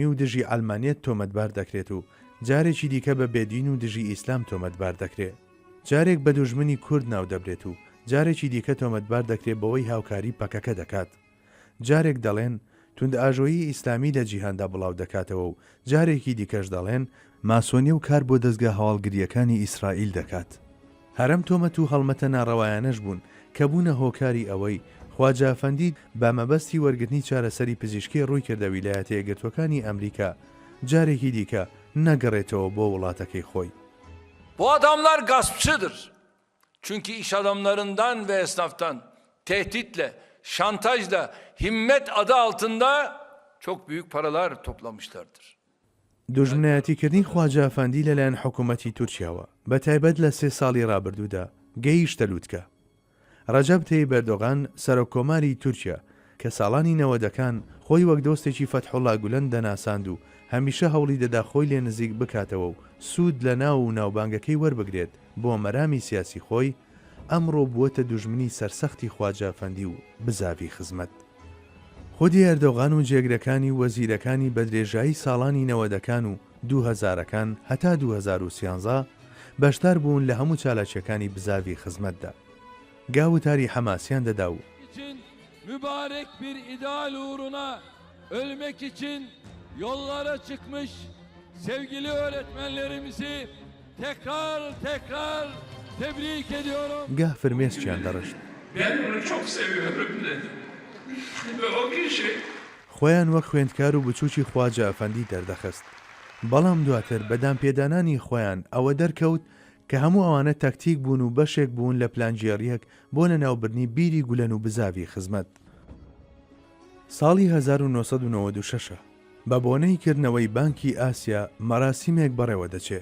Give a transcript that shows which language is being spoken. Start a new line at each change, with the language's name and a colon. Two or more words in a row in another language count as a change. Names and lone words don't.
Central Kurdish: و دژی ئەلمانیەت تۆمەتبار دەکرێت و جارێکی دیکە بە بێدین و دژی ئیسلام تۆمەتبار دەکرێت، جارێک بە دوژمنی کورد ناو دەبرێت و جارێکی دیکە تۆمەتبار دەکرێت بەوەی هاوکاری پەکەکە دەکات، جارێک دەڵێن توند ئاژۆیی ئیسلامی لە جیهاندا بڵاو دەکاتەوە و جارێکی دیکەش دەڵێن ماسۆنی و کار بۆ دەستگا هەواڵگریەکانی ئیسرائیل دەکات. هەرەم تۆمەت و هەڵمەتە ناڕەوایانەش بوون کە بوونە هۆکاری ئەوەی خواجە ئەفەندی بە مەبەستی وەرگرتنی چارەسەری پزیشکی ڕووی کردە ویلایەتە یەکگرتووەکانی ئەمریکا جارێکی دیکە نەگەڕێتەوە بۆ وڵاتەکەی خۆی.
Turkish: Bu adamlar gaspçıdır. Çünkü iş adamlarından ve esnaftan tehditle, şantajla, himmet adı altında çok büyük paralar toplamışlardır.
Central Kurdish: دوژمنایەتیکردنی خواجە ئەفەندی لەلایەن حکوومەتی تورکیاوە بە تایبەت لە 3 ساڵی ڕابردوودا گەیشتە لووتکە. ڕەجەب تەیب ئەردۆغان سەرۆکۆماری تورکیا کە ساڵانی 90ەکان خۆی وەک دۆستێکی فەتحوڵا گولەن دەناساند و هەمیشە هەوڵی دەدا خۆی لێ نزیک بکاتەوە و سوود لە ناو و ناوبانگەکەی وەربگرێت بۆ مەرامی سیاسی خۆی، ئەمڕۆ بووەتە دوژمنی سەرسەختی خواجە ئەفەندی و بزاوی خزمەت. خودی ئەردۆغان و جێگرەکانی وەزیرەکانی بە درێژایی ساڵانی 90ەکان و 2000ەکان هەتا 2013 بەشدار بوون لە هەموو چالاکیەکانی بزاوی خزمەتدا. گاوتاری حەماسیان دەدا و
Turkish: Mübarek bir ideal uğruna ölmek için yollara çıkmış sevgili öğretmenlerimizi tekrar tebrik ediyorum.
Central Kurdish: گاه فرمێسکیان دەڕشت.
Turkish: Ben onu çok seviyorum dedi. Ve o kişi
Central Kurdish: خۆیان وەک خوێندکار و بچووکی خواجە ئەفەندی دەردەخست. بەڵام دواتر بەدام پێدانانی خۆیان ئەوە دەرکەوت کە هەموو ئەوانە تاکتیک بوون و بەشێک بوون لە پلانجیێریەک بۆ لە ناوبردنی بیری گولەن و بزاوی خزمەت. ساڵی 1996 بە بۆنەی کردنەوەی بانکی ئاسیا مەراسیمێک بەڕێوە دەچێت.